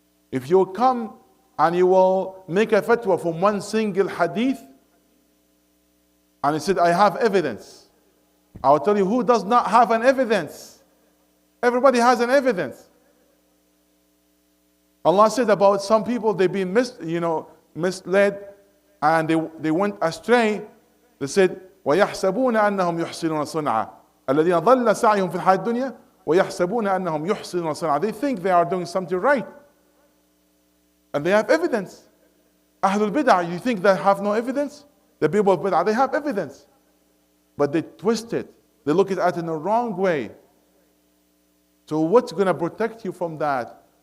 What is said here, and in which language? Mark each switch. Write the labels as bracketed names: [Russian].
[English] If you come and you will make a fatwa from one single hadith, and he said, I have evidence, I will tell you who does not have an evidence. Everybody has an evidence. Allah said about some people, they've been misled, and they went astray. They said, [Arabic] وَيَحْسَبُونَ أَنَّهُمْ يُحْسِنُونَ صُنْعًا الَّذِينَ ضَلَّ سَعْيُهُمْ فِي الْحَيَاةِ الدُّنْيَا وَيَحْسَبُونَ أَنَّهُمْ يُحْسِنُونَ صُنْعًا. [English] They think they are doing something right. And they have evidence. Ahlul Bid'ah, you think they have no evidence? The people of Bid'ah, they have evidence. But they twist it. They look at it in the wrong way. So what's going to protect you from that?